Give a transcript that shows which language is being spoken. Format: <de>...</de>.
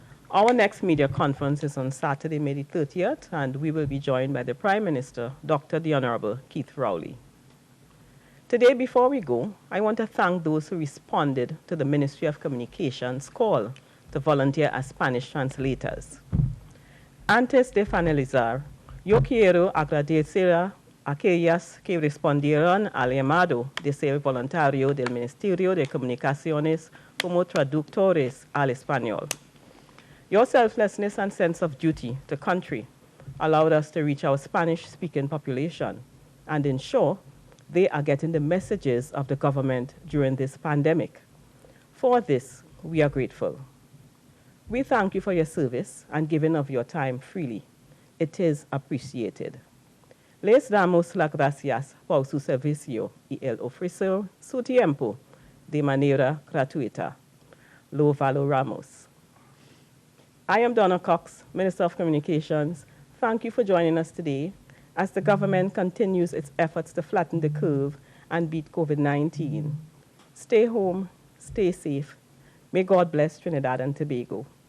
<en>Our next media conference is on Saturday, May the 30th, and we will be joined by the Prime Minister, Dr. the Honorable Keith Rowley. Today, before we go, I want to thank those who responded to the Ministry of Communications' call to volunteer as Spanish translators.</en> <es>Antes de finalizar, yo quiero agradecer a aquellas que respondieron al llamado de ser voluntario del Ministerio de Comunicaciones como traductores al español.</es> <en>Your selflessness and sense of duty to country allowed us to reach our Spanish-speaking population and ensure they are getting the messages of the government during this pandemic. For this, we are grateful. We thank you for your service and giving of your time freely. It is appreciated.</en> <es>Les damos las gracias por su servicio y el ofrecer su tiempo de manera gratuita. Lo valoramos.</es> <en>I am Donna Cox, Minister of Communications. Thank you for joining us today as the government continues its efforts to flatten the curve and beat COVID-19. Stay home, stay safe. May God bless Trinidad and Tobago.</en>